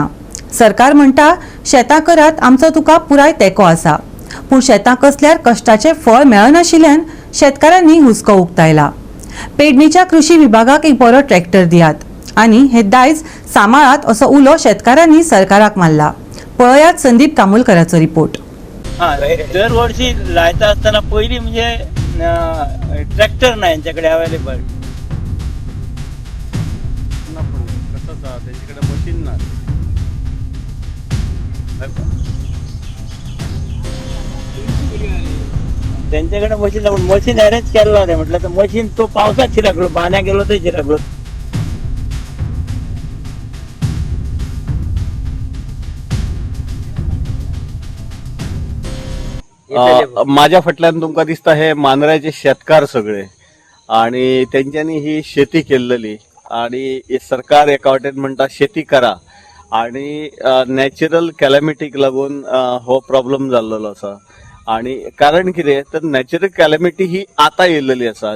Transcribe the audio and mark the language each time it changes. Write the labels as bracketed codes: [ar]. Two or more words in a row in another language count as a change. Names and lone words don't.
[kok] सरकार म्हणटा शेतां करात आमचो तुका पुराय तेंको आसा, पूण शेतां कसल्यार कश्टाचें फळ मेळनाशिल्ल्यान शेतकारांनी हुस्को उक्तायला. पेडणेच्या कृषी विभागाक एक बरो ट्रॅक्टर दियात आनी हे दायज सांबाळात असो उलो शेतकारांनी सरकाराक मारला. पळयात संदीप तामुलकराचो रिपोर्ट. दर वर्षी लायता आसतना पयलीं म्हणजे ट्रॅक्टर ना यांच्याकडे अवेलेबल. त्यांच्याकडे मशीन ना. [mr] त्यांच्याकडे मशीन अरेंज केलं नाही म्हटलं तर मशीन तो पावसात शिरकलो, पाण्या गेलो तर शिरकलो. [kok] माझ्या फाटल्यान तुमका दिसता हे मांद्र्याचे शेतकार सगळे आणि त्यांच्यानी ही शेती केलेली आणि सरकार एका वाटेन म्हणटा शेती करा आणि [en] natural calamityk [kok] लागून हो प्रॉब्लेम जाल्लो आसा. आणि कारण कितें तर [en] natural calamity [kok] ही आता येयलेली आसा.